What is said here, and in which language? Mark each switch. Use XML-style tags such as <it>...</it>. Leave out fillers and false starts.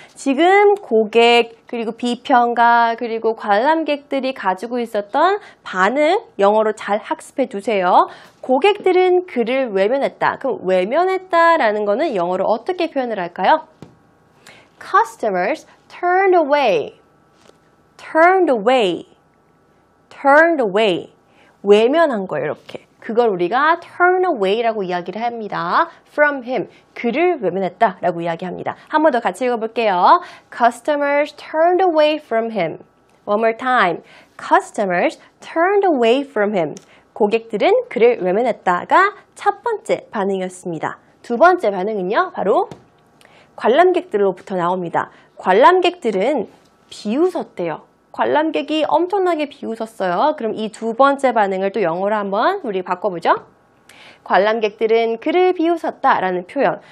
<ko>지금 고객, 그리고 비평가, 그리고 관람객들이 가지고 있었던 반응, 영어로 잘 학습해 두세요. 고객들은 그를 외면했다. 그럼 외면했다라는 거는 영어로 어떻게 표현을 할까요?</ko> <en>Customers turned away. turned away, turned away,</en> <ko>외면한 거예요, 이렇게. 그걸 우리가 turn away라고 이야기를 합니다.</ko> <en>from him,</en> <ko>그를 외면했다 라고 이야기합니다. 한 번 더 같이 읽어볼게요.</ko> <en>Customers turned away from him. One more time. Customers turned away from him.</en> <ko>고객들은 그를 외면했다가 첫 번째 반응이었습니다. 두 번째 반응은요, 바로 관람객들로부터 나옵니다. 관람객들은 비웃었대요. 관람객이 엄청나게 비웃었어요. 그럼 이 두 번째 반응을 또 영어로 한번 우리 바꿔보죠. 관람객들은 그를 비웃었다라는 표현.</ko>